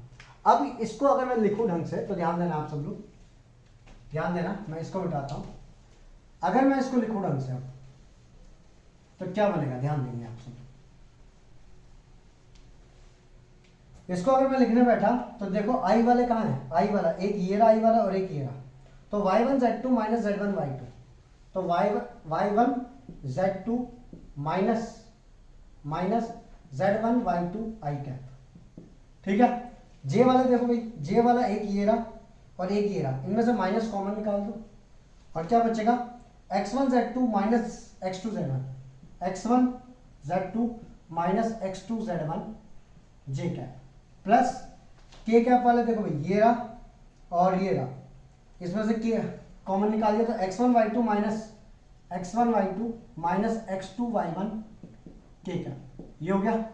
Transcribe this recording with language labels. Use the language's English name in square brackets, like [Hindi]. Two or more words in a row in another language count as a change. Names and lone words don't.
[Hindi] अब इसको अगर मैं लिखूं ढंग से, तो ध्यान देना आप सब लोग, ध्यान देना, मैं इसको मिटाता हूं। अगर मैं इसको लिखूं ढंग से अब, तो क्या बनेगा, ध्यान देंगे आप सब। इसको अगर मैं लिखने बैठा तो देखो आई वाले कहाँ हैं, आई वाला एक ये रहा, आई वाला और एक ये रहा, तो y1 z2 माइनस z1 y2, तो y1 z2 माइनस z1 y2 [English] i cap. [Hindi] ठीक है। जे वाला देखो भाई, जे वाला एक ये रहा और एक ये रहा, इनमें से माइनस कॉमन निकाल दो और क्या बचेगा, x1 z2 माइनस x2 z1, x1 z2 माइनस x2 z1 [English] j cap [Hindi] प्लस [English] k cap [Hindi] वाले देखो भाई ये रहा और ये रहा, इसमें से के कॉमन निकाल दिया, तो x1 y2 माइनस x2 y1 [English] k cap, [Hindi] ये हो गया।